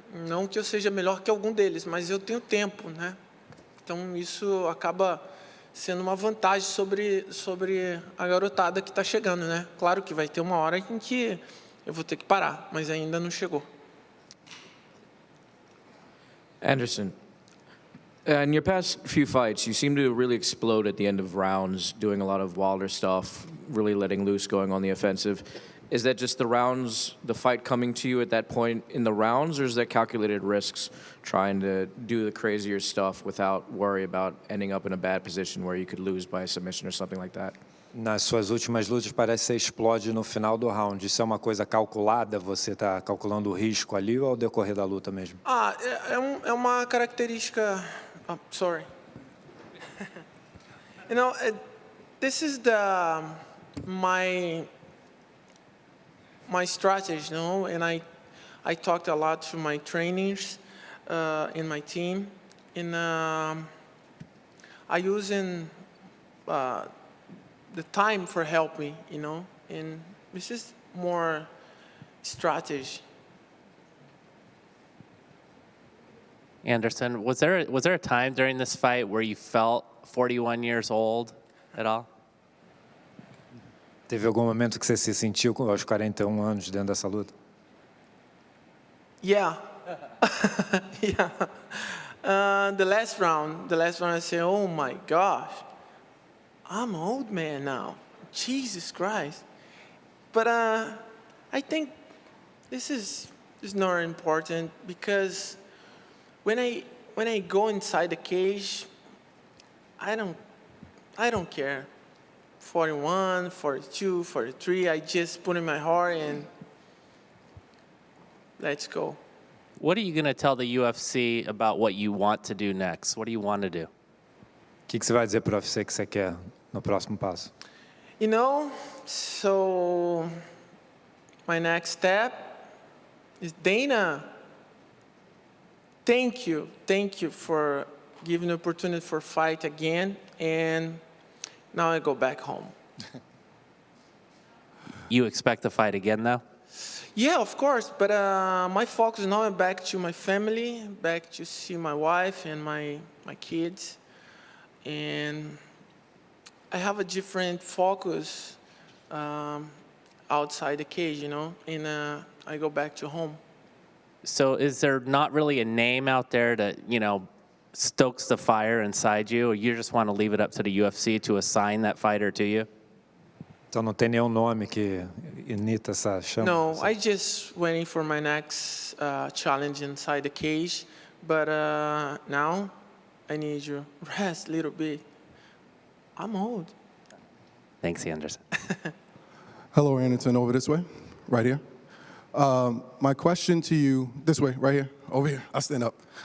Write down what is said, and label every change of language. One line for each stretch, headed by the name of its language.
Portuguese: Não que eu seja melhor que algum deles, mas eu tenho tempo, né? Então, isso acaba sendo uma vantagem sobre a garotada que está chegando, né? Claro que vai ter uma hora em que eu vou ter que parar, mas ainda não chegou.
English: Anderson, in your past few fights, you seem to really explode at the end of rounds, doing a lot of Wilder stuff, really letting loose, going on the offensive. Is that just the fight coming to you at that point in the rounds, or is that calculated risks, trying to do the crazier stuff without worry about ending up in a bad position where you could lose by a submission or something like that?
Portuguese: Nas suas últimas lutas parece que você explode no final do round. Isso é uma coisa calculada? Você está calculando o risco ali ou ao decorrer da luta mesmo? É uma característica...
English: Oh, sorry. You know, this is my strategy, you know, and I talked a lot to my trainers in my team, and I use the time for help me, you know, and this is more strategy. Anderson, was there a time during this fight where you felt 41 years old at all?
Portuguese: Teve algum momento que você se sentiu aos 41 anos dentro dessa luta?
English: Yeah. Yeah. The last round I said, oh my gosh, I'm an old man now. Jesus Christ. But I think this is not important, because when I go inside the cage, I don't care. 41, 42, 43, I just put in my heart and let's go. What are you going to tell the UFC about what you want to do next? What do you want to do?
Portuguese: O que você vai dizer para o UFC que você quer no próximo passo?
English: You know, so my next step is Dana. Thank you for giving the opportunity for fight again, and now I go back home. You expect to fight again, though? Yeah, of course, but my focus now is back to my family, back to see my wife and my kids, and I have a different focus outside the cage, you know, and I go back to home. So is there not really a name out there that, you know, stokes the fire inside you, or you just want to leave it up to the UFC to assign that fighter to you?
Portuguese: Então não tem nenhum nome que imita essa chama?
English: No, I just waiting for my next challenge inside the cage, but now I need you rest a little bit. I'm old. Thanks, Anderson. Hello, Anderson, over this way, right here. My question to you, this way, right here, over here, I'll stand up.